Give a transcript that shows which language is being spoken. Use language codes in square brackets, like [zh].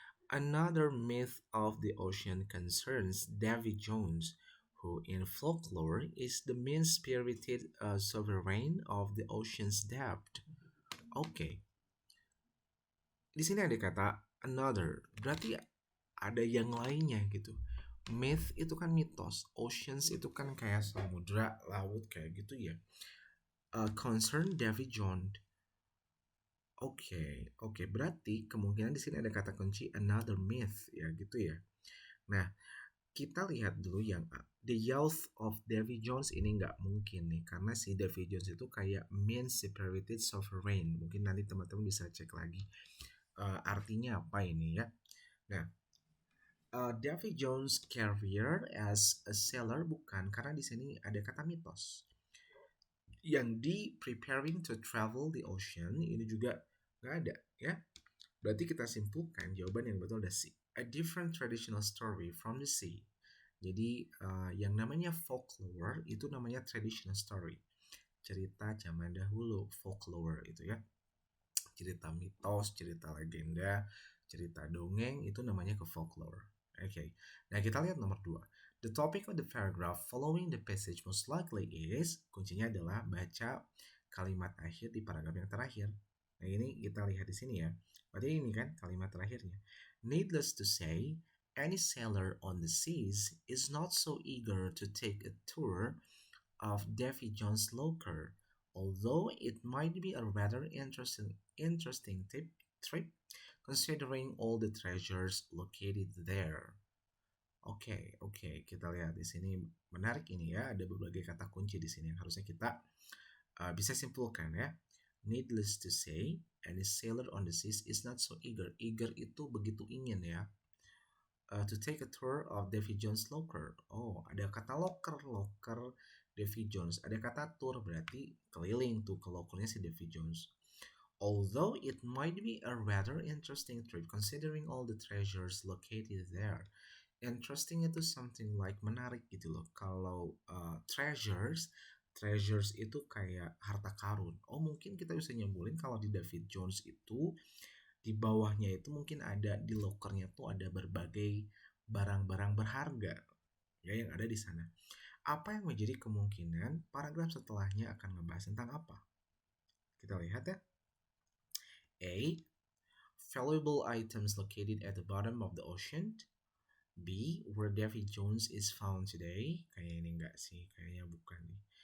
[en] Another myth of the ocean concerns Davy Jones, who in folklore is the mean-spirited sovereign of the ocean's depth. [id] Oke. Di sini ada kata another, berarti ada yang lainnya gitu. Myth itu kan mitos, oceans itu kan kayak samudra, laut kayak gitu ya. Concern Davy Jones. Oke, berarti kemungkinan di sini ada kata kunci [en] another myth [id] ya gitu ya. Nah, kita lihat dulu yang A. [en] The youth of Davy Jones [id] ini nggak mungkin nih, karena si Davy Jones itu kayak [en] mean-spirited sovereign. [id] Mungkin nanti teman-teman bisa cek lagi artinya apa ini ya. Nah, [en] Davy Jones' career as a sailor [id] bukan, karena di sini ada kata mitos. Yang di [en] preparing to travel the ocean [id] ini juga nggak ada ya. Berarti kita simpulkan jawaban yang betul ada C. [en] A different traditional story from the sea. [id] Jadi yang namanya folklore itu namanya [en] traditional story. [id] Cerita zaman dahulu, folklore itu ya. Cerita mitos, cerita legenda, cerita dongeng itu namanya ke folklore. Oke. Nah, kita lihat nomor 2. [en] The topic of the paragraph following the passage most likely is, [id] kuncinya adalah baca kalimat akhir di paragraf yang terakhir. Nah, ini kita lihat di sini ya. Berarti ini kan kalimat terakhirnya. [en] Needless to say, any sailor on the seas is not so eager to take a tour of Davy Jones' locker, although it might be a rather interesting trip considering all the treasures located there. [id] Oke, kita lihat di sini menarik ini ya, ada berbagai kata kunci di sini yang harusnya kita bisa simpulkan ya. [en] Needless to say, any sailor on the seas is not so eager. [id] Eager itu begitu ingin ya. [en] To take a tour of Davy Jones' locker. [id] Oh, ada kata locker Davy Jones. Ada kata tour, berarti keliling tuh ke lokernya si Davy Jones. [en] Although it might be a rather interesting trip considering all the treasures located there. [id] Interesting itu [en] something like [id] menarik gitu loh. Kalau treasures itu kayak harta karun. Oh, mungkin kita bisa nyambulin kalau di Davy Jones itu di bawahnya itu mungkin ada, di lokernya tuh ada berbagai barang-barang berharga ya yang ada di sana. Apa yang menjadi kemungkinan paragraf setelahnya akan membahas tentang apa? Kita lihat ya. A. [en] Valuable items located at the bottom of the ocean. B. Where Davy Jones is found today. [id] Kayaknya ini enggak sih, kayaknya bukan nih.